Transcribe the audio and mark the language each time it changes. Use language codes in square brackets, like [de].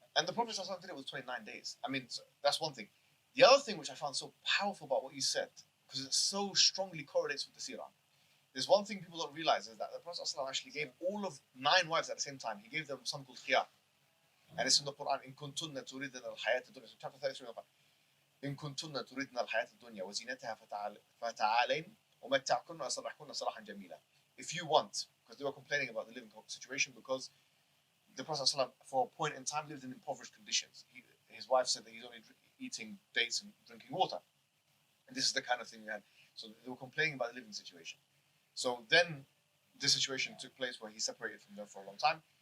[en] And the Prophet ﷺ did it with 29 days. I mean, so that's one thing. The other thing which I found so powerful about what you said, because it so strongly correlates with the seerah, there's one thing people don't realize is that the Prophet ﷺ actually gave all of 9 wives at the same time. He gave them something called khiyar. And it's in the Quran, [ar] إِن كُنْتُنَّ تُرِدْنَ الْحَيَاةَ الدُّنْيَا. [en] So chapter 33 of the Quran. [ar] إِن كُنْتُنَّ تُرِدْنَ الْحَيَاةَ الدُّنْيَا وَزِينَتَهَا فَتَعَالَيْنَ وَمَتَّعْكُنَّ وَأَسَرَّحْكُنَّ سَرَاحًا جَمِيلًا. [en] If you want, because they were complaining about the living situation, because the Prophet ﷺ, for a point in time, lived in impoverished conditions. His wife said that he's only eating dates and drinking water. And this is the kind of thing we had. So they were complaining about the living situation. So then this situation took place where he separated from them for a long time.